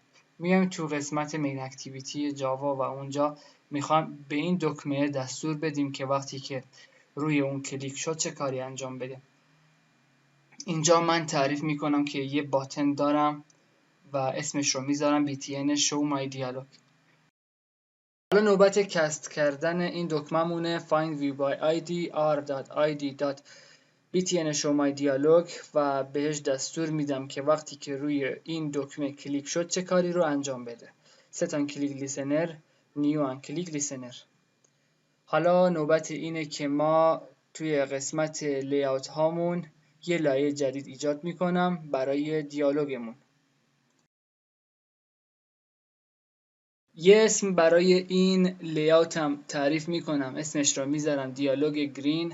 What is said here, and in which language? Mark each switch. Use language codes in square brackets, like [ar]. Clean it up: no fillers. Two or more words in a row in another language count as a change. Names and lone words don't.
[fa] میایم تو قسمت [en] main activity [fa] جاوا و اونجا میخوام به این دکمه دستور بدیم که وقتی که روی اون کلیک شد چه کاری انجام بده. اینجا من تعریف میکنم که یه باتن دارم و اسمش رو میذارم [en] btn show my dialog. [fa] حالا نوبت کست کردن این دکمه‌مونه [en] find view by id r.id.btn show my dialog، [fa] و بهش دستور میدم که وقتی که روی این دکمه کلیک شد چه کاری رو انجام بده. [en] set on click listener new on click listener. [fa] حالا نوبت اینه که ما توی قسمت لیاوت هامون یه لایه جدید ایجاد میکنم برای دیالوگمون. یه اسم برای این لیاوتم تعریف میکنم، اسمش رو میذارم دیالوگ گرین.